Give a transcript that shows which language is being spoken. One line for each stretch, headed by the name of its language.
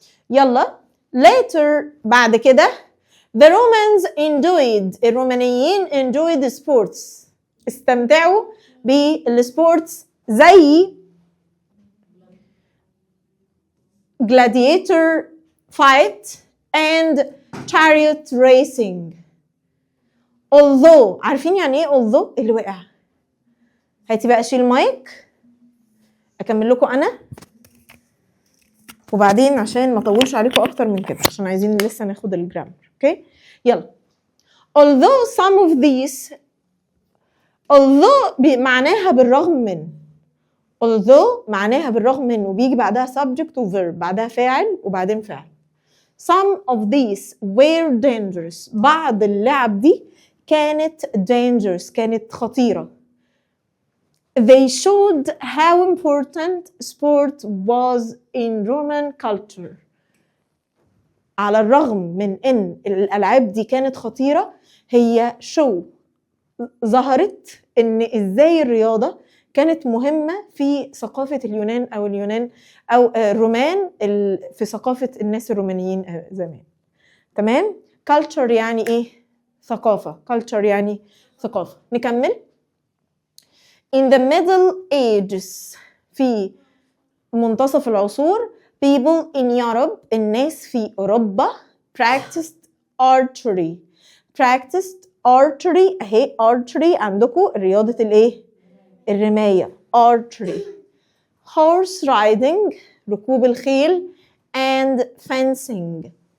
English: يلا later
Arabic: بعد كده
English: the Romans الرومانيين enjoyed sports،
Arabic: استمتعوا بالسبورتس زي
English: gladiator fight and chariot racing.
Arabic: although عارفين يعني ايه although؟ اللي وقع. هاتي بقى اشيل المايك اكمل لكم انا، وبعدين عشان ما اطولش عليكم اكتر من كده، عشان عايزين لسه ناخد الجرامر. اوكي يلا. although some of these، although معناها بالرغم من، although معناها بالرغم من، وبيجي بعدها subject و verb، بعدها فاعل وبعدين فعل.
English: some of these were dangerous،
Arabic: بعض اللعب دي كانت dangerous، كانت خطيرة.
English: they showed how important sport was in Roman culture.
Arabic: على الرغم من ان الالعاب دي كانت خطيره، هي ظهرت ان ازاي الرياضه كانت مهمه في ثقافه اليونان او الرومان، في ثقافه الناس الرومانيين زمان. تمام. culture يعني ايه؟ ثقافه. culture يعني ثقافه. نكمل.
English: in the middle ages،
Arabic: في منتصف العصور،
English: people in Europe،
Arabic: الناس في أوروبا
English: practiced archery. practiced archery.
Arabic: اهي archery عندكم رياضة الايه؟ الرماية archery.
English: horse riding
Arabic: ركوب الخيل
English: and fencing.